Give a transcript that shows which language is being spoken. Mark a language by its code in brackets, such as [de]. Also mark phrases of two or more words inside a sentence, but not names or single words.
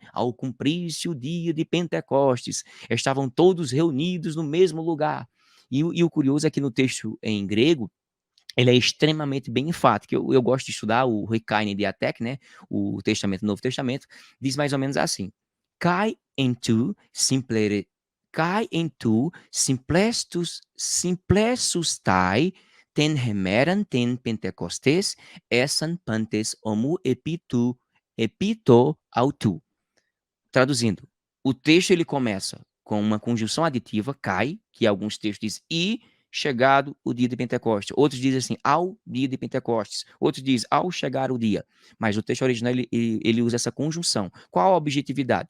[pt] Ao cumprir-se o dia de Pentecostes, estavam todos reunidos no mesmo lugar. E o curioso é que no texto em grego, ele é extremamente bem enfático. Eu gosto de estudar o [el] ἡ Καινὴ Διαθήκη, [pt] né? O Testamento, o Novo Testamento, diz mais ou menos assim: [el] Καὶ ἐν τῷ συμπληροῦσθαι, Καὶ ἐν τῷ συμπληροῦσθαι τὴν ἡμέραν τῆς Πεντηκοστῆς ἦσαν πάντες ὁμοῦ ἐπὶ τὸ αὐτό. [pt] Traduzindo, o texto ele começa com uma conjunção aditiva, cai, que alguns textos dizem e chegado o dia de Pentecostes. Outros dizem assim, ao dia de Pentecostes. Outros dizem ao chegar o dia. Mas o texto original ele usa essa conjunção. Qual a objetividade?